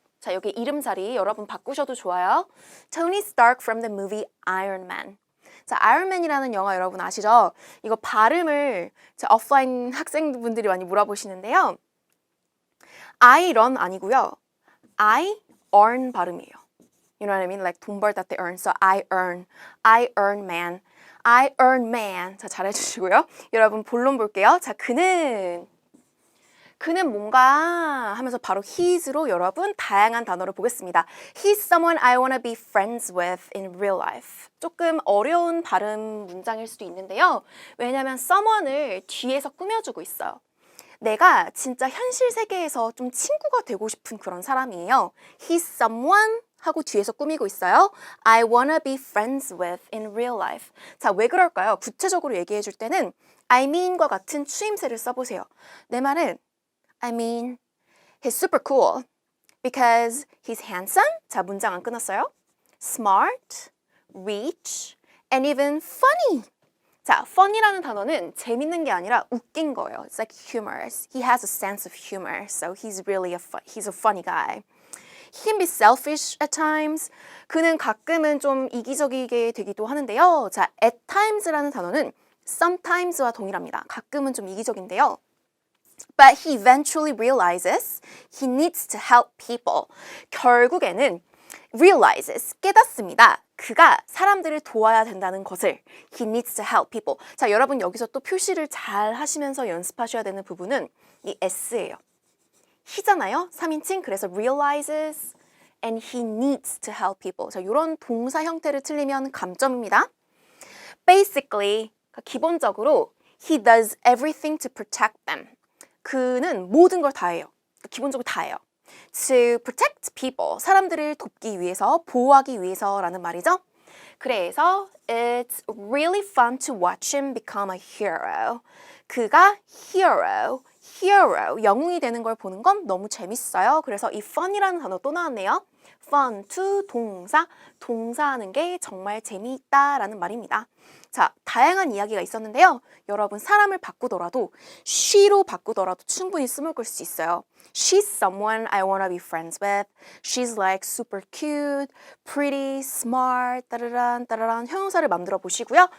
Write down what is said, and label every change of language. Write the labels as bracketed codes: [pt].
[ko] 자, 여기 이름 자리 여러분 바꾸셔도 좋아요. [en] Tony Stark from the movie Iron Man. [ko] 자, 아이언맨이라는 영화 여러분 아시죠? 이거 발음을 제 오프라인 학생분들이 많이 물어보시는데요. [en] I run [ko] 아니고요. [en] I earn [ko] 발음이에요. [en] You know what I mean? [ko] Like 돈 벌다 때 earn. [en] So I earn man. I earn man. [ko] 자, 잘해주시고요. 여러분 본론 볼게요. 자, 그는 뭔가 하면서 바로 his로 여러분 다양한 단어를 보겠습니다. [en] He's someone I wanna be friends with in real life. [ko] 조금 어려운 발음 문장일 수도 있는데요. 왜냐하면 someone을 뒤에서 꾸며주고 있어요. 내가 진짜 현실 세계에서 좀 친구가 되고 싶은 그런 사람이에요. [en] He's someone [ko] 하고 뒤에서 꾸미고 있어요. [en] I wanna be friends with in real life. [ko] 자, 왜 그럴까요? 구체적으로 얘기해 줄 때는 I mean과 같은 추임새를 써보세요. 내 말은 [en] I mean, he's super cool because he's handsome. [ko] 자, 문장 안 끊었어요. [en] Smart, rich, and even funny. [ko] 자, funny라는 단어는 재밌는 게 아니라 웃긴 거예요. [en] It's like humorous. He has a sense of humor, so he's really he's a funny guy. He can be selfish at times. [ko] 그는 가끔은 좀 이기적이게 되기도 하는데요. 자, at times라는 단어는 sometimes와 동일합니다. 가끔은 좀 이기적인데요. [en] But he eventually realizes he needs to help people. [ko] 결국에는 realizes, 깨닫습니다. 그가 사람들을 도와야 된다는 것을 [en] he needs to help people. [ko] 자, 여러분 여기서 또 표시를 잘 하시면서 연습하셔야 되는 부분은 이 s예요. he잖아요. 3인칭. 그래서 [en] realizes and he needs to help people. [ko] 자, 이런 동사 형태를 틀리면 감점입니다. [en] Basically, [ko] 기본적으로 [en] he does everything to protect them. [ko] 그는 모든 걸 다 해요. 기본적으로 다 해요. [en] To protect people, [ko] 사람들을 돕기 위해서, 보호하기 위해서라는 말이죠. 그래서 [en] it's really fun to watch him become a hero. [ko] 그가 hero, 영웅이 되는 걸 보는 건 너무 재밌어요. 그래서 이 fun이라는 단어 또 나왔네요. fun to 동사하는 게 정말 재미있다라는 말입니다. 자, 다양한 이야기가 있었는데요. 여러분 사람을 바꾸더라도 she로 바꾸더라도 충분히 쓰먹을 수 있어요. [en] She's someone I wanna be friends with. She's like super cute, pretty, smart, [ko] 따라란 형용사를 만들어 보시고요.